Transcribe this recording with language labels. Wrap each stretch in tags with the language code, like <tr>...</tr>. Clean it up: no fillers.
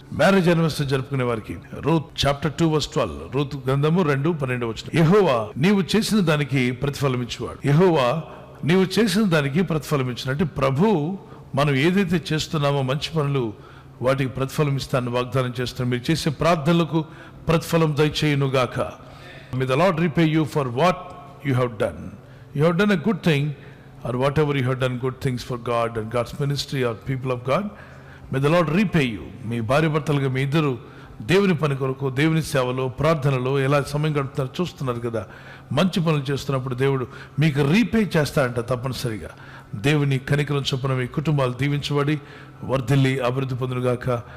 <te>Marriage anniversary జరుపుకునే వారికి Ruth chapter 2:12, Ruth గ్రంథము 2:12 వచనం. యెహోవా నీవు చేసిన దానికి ప్రతిఫలం ఇచ్చేవాడు. యెహోవా నీవు చేసిన దానికి ప్రతిఫలం ఇచ్చిన అంటే ప్రభు మనం ఏదైతే చేస్తున్నామో మంచి పనులు వాటికి ప్రతిఫలం ఇస్తానని వాగ్దానం చేస్తున్నాం. మీరు చేసే ప్రార్థనలకు ప్రతిఫలం దయచేయును గాక.</te> <en>May the Lord repay you for what you have done. You have done a good thing, or whatever you have done good things for God and God's ministry or people of God. May the Lord repay you.</en> <te>మీ భార్య భర్తలుగా మీ ఇద్దరు దేవుని పని కొరకు, దేవుని సేవలో, ప్రార్థనలో ఎలా సమయం గడుపుతారో చూస్తున్నారు కదా. మంచి పనులు చేస్తున్నప్పుడు దేవుడు మీకు రీపే చేస్తాడంట తప్పనిసరిగా. దేవుని కనికరం చొప్పున మీ కుటుంబాలు దీవించబడి వర్ధిల్లి అభివృద్ధి పొందునుగాక.</te>